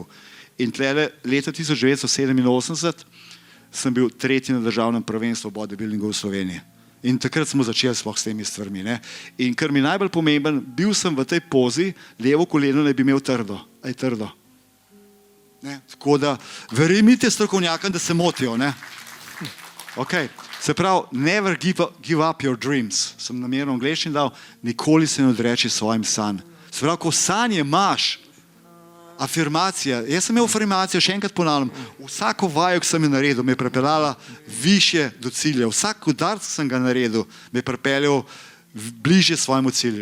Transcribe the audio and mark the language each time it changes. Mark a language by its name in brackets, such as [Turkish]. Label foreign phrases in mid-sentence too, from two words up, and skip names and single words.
[Slovenian] In tlele leta 1987 sem bil tretji na državnem prvenstvu bodybuildingu v Sloveniji. In takrat smo začeli sploh s temi stvarmi. Ne? In kar mi najbolj pomemben, bil sem v tej pozi, levo koleno ne bi imel trdo. Aj trdo. Ne? Tako da, verjemite strokovnjakom, da se motijo. Ne? Okay. Se pravi, [English] never give up your dreams. [Slovenian] Sem namerno angleščini dal, nikoli se ne odreči svojim sanj. Se pravi, ko sanje imaš, afirmacija, jaz sem imel afirmacijo, še enkrat ponavljam, vsako vajo, ki sem jo naredil, me je pripeljala više do cilja. Vsak udarc, ki sem ga naredil, me je pripeljal bližje svojemu cilju.